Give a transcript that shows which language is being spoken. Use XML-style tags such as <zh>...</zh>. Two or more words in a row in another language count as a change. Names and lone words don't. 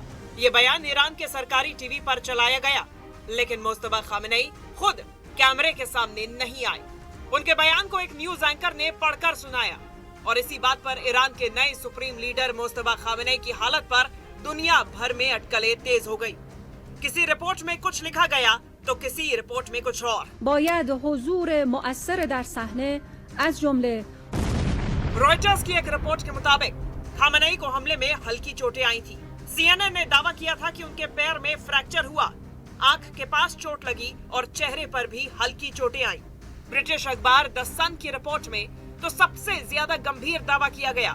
<hi>ये बयान ईरान के सरकारी टीवी पर चलाया गया, लेकिन मुस्तफा खामेनेई खुद कैमरे के सामने नहीं आए। उनके बयान को एक न्यूज एंकर ने पढ़कर सुनाया और इसी बात पर ईरान के नए</hi> <en>supreme leader</en> <hi>मुस्तफा खामेनेई की हालत पर दुनिया भर में अटकलें तेज हो गई। किसी रिपोर्ट में कुछ लिखा गया तो किसी रिपोर्ट में कुछ और।</hi> <fa>باید حضور مؤثر در صحنه از جمله</fa> <hi>रॉयटर्स की एक रिपोर्ट के मुताबिक खामेनेई को हमले में हल्की चोटें आई थी। सीएनएन ने दावा किया था कि उनके पैर में फ्रैक्चर हुआ, आंख के पास चोट लगी और चेहरे पर भी हल्की चोटें आई। ब्रिटिश अखबार द सन की रिपोर्ट में तो सबसे ज्यादा गंभीर दावा किया गया।</hi>